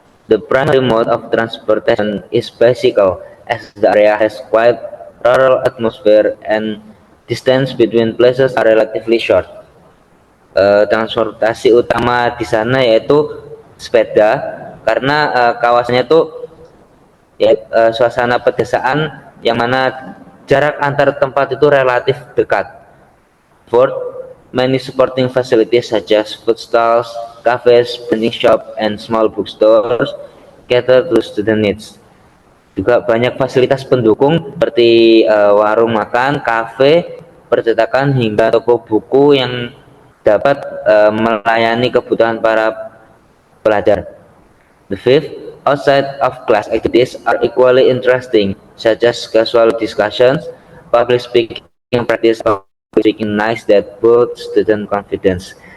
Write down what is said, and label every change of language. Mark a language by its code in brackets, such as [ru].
[en] The primary mode of transportation is bicycle, as the area has quite rural atmosphere and distance between places are relatively short. [id] Transportasi utama di sana yaitu sepeda, karena kawasannya itu ya, suasana pedesaan yang mana jarak antar tempat itu relatif dekat. [en] Fourth, many supporting facilities such as food stalls, cafes, printing shop, and small bookstores cater to student needs. [id] Juga banyak fasilitas pendukung seperti warung makan, kafe, percetakan, hingga toko buku yang dapat melayani kebutuhan para pelajar. [en] The fifth, outside of class activities are equally interesting, such as casual discussions, public speaking practice, recognize that both student confidence.